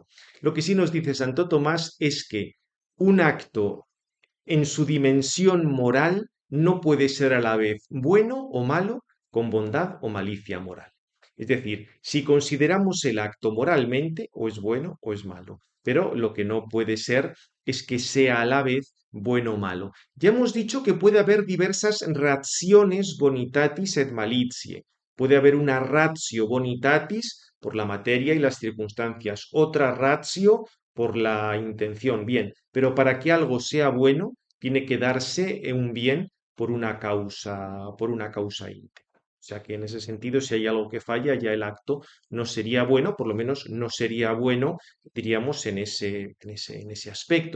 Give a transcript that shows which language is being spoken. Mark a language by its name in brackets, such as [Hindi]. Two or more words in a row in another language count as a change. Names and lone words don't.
[Spanish] Lo que sí nos dice Santo Tomás es que un acto en su dimensión moral no puede ser a la vez bueno o malo, con bondad o malicia moral. Es decir, si consideramos el acto moralmente, o es bueno o es malo, pero lo que no puede ser es que sea a la vez bueno o malo. Ya hemos dicho que puede haber diversas [Latin] rationes bonitatis et malitiae. [Spanish] Puede haber una [Latin] ratio bonitatis [Spanish] por la materia y las circunstancias, otra ratio por la intención. Bien, pero para que algo sea bueno, tiene que darse un bien por una causa íntegra. O sea que en ese sentido, si hay algo que falla, ya el acto no sería bueno, por lo menos no sería bueno, diríamos, en ese aspecto.